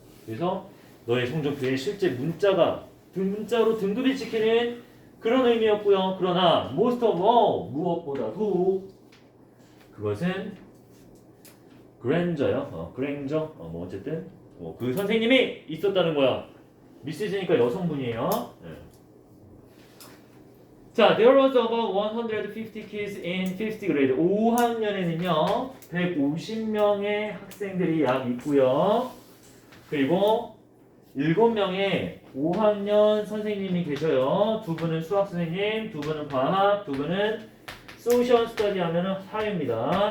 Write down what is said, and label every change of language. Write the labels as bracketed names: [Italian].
[Korean] 그래서 너의 성적 표현이 실제 문자로 등급이 찍히는 그런 의미였고요. 그러나 [English] most of all [Korean] 무엇보다도 그것은 그랜저요. 그랜저 뭐 어쨌든 그 선생님이 있었다는 거야. 미스즈니까 여성분이에요. 네. 자, [English] there was about 150 kids in 5th grade. [Korean] 5학년에는요 150명의 학생들이 약 있고요. 그리고 7명의 5학년 선생님이 계셔요. 2분은 수학 선생님, 2분은 과학, 2분은 소셜 스터디 하면은 사회입니다.